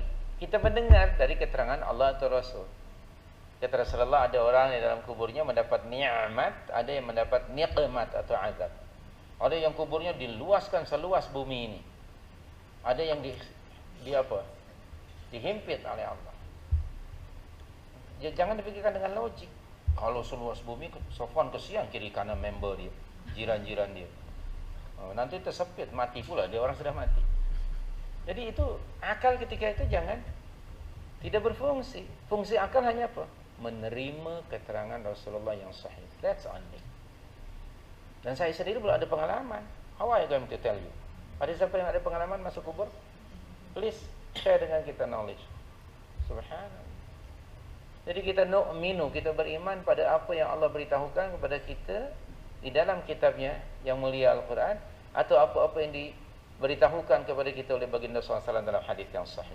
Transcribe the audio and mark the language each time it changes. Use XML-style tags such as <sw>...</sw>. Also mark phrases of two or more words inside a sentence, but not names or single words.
<ms>Kita mendengar dari keterangan Allah atau Rasul. Kata Rasulullah, ada orang yang dalam kuburnya mendapat nikmat, ada yang mendapat nikmat atau azab. Ada yang kuburnya diluaskan seluas bumi ini. Ada yang dihimpit oleh Allah. jangan dipikirkan dengan logik. Kalau seluas bumi, Sofwan kesian kiri kanan member dia, jiran-jiran dia. Nanti tersepit, mati pula dia, orang sudah mati. Jadi itu akal ketika itu jangan tidak berfungsi. Fungsi akal hanya apa? Menerima keterangan Rasulullah yang sahih.</ms> <en>That's only.</en> <ms>Dan saya sendiri belum ada pengalaman.</ms> <en>How are you going to tell you?</en> <ms>Ada siapa yang ada pengalaman masuk kubur?</ms> <en>Please share</en> <ms>dengan kita knowledge.</ms> <ar>Subhanallah.</ar> <ms>Jadi kita nu'minu, kita beriman pada apa yang Allah beritahukan kepada kita di dalam kitabnya yang mulia Al-Quran, atau apa-apa yang diberitahukan kepada kita oleh baginda SAW dalam hadis yang sahih.</ms>